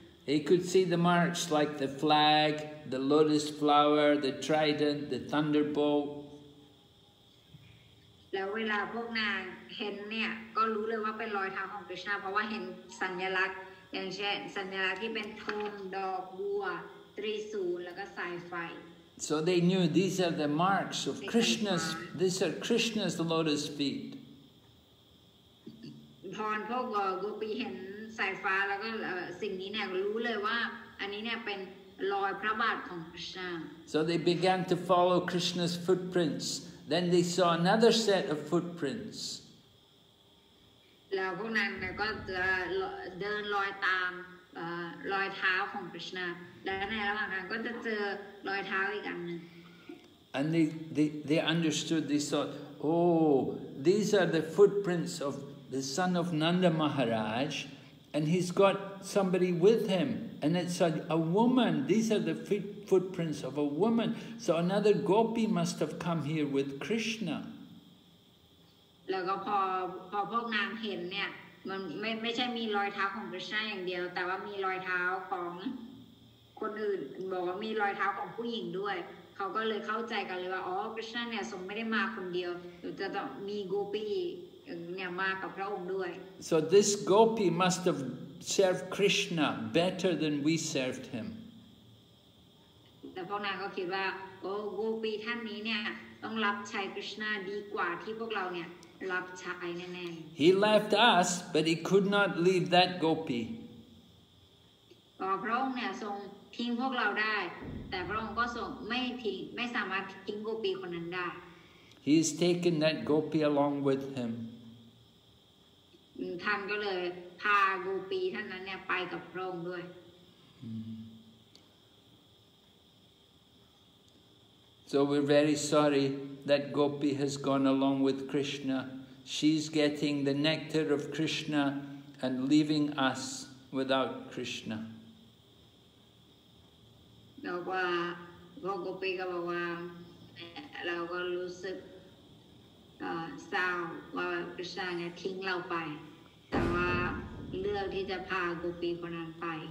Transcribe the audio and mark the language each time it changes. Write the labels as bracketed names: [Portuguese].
[English] They could see the marks like the flag, the lotus flower, the trident, the thunderbolt. [Thai] แล้วเวลาพวกนางเห็นเนี่ยก็รู้เลยว่าเป็นรอยเท้าของกฤษณะเพราะว่าเห็นสัญลักษณ์อย่างเช่นสัญลักษณ์ที่เป็นธงดอกบัวตรีศูนย์แล้วก็สายไฟ [English] So they knew these are the marks of Krishna's, these are Krishna's lotus feet. [Thai] พอพวกโกปีเห็นสายฟ้าแล้วก็สิ่งนี้เนี่ยรู้เลยว่าอันนี้เนี่ยเป็นรอยพระบาทของกฤษณะ [English] So they began to follow Krishna's footprints. Then they saw another set of footprints. [Thai] แล้วพวกนั้นเนี่ยก็จะเดินรอยตามรอยเท้าของกฤษณะและในระหว่างนั้นก็จะเจอรอยเท้าอีกอันหนึ่ง [English] And they understood, they thought, oh, these are the footprints of the son of Nanda Maharaj and he's got somebody with him, and it's a woman. These are the footprints of a woman. So another gopi must have come here with Krishna. [Thai] แล้วก็พอพวกนางเห็นเนี่ยมันไม่ใช่มีรอยเท้าของกฤษณะอย่างเดียวแต่ว่ามีรอยเท้าของคนอื่นบอกว่ามีรอยเท้าของผู้หญิงด้วยเขาก็เลยเข้าใจกันเลยว่าอ๋อกฤษณะเนี่ยทรงไม่ได้มาคนเดียวจะต้องมีโกปีเนี่ยมากับพระองค์ด้วย [English] So this gopi must have served Krishna better than we served him. [Thai] แต่พวกนางก็คิดว่าโอ้โกปีท่านนี้เนี่ยต้องรับใช้กฤษณะดีกว่าที่พวกเราเนี่ยรับใช้แน่ๆ [English] He left us, but he could not leave that gopi. [Thai] พระองค์เนี่ยทรงทิ้งพวกเราได้แต่พระองค์ก็ทรงไม่สามารถทิ้งโกปีคนนั้นได้ [English] He has taken that gopi along with him. [Thai] ท่านก็เลยพาโกปีท่านนั้นเนี่ยไปกับพระองค์ด้วย [English] So we're very sorry that Gopi has gone along with Krishna. She's getting the nectar of Krishna and leaving us without Krishna. [Thai] แล้วว่าพวกโกปีก็บอกว่าเราก็รู้สึกเศร้าว่าพระเจ้าเนี่ยทิ้งเราไปแต่ว่าเลือกที่จะพาโกปีคนนั้นไป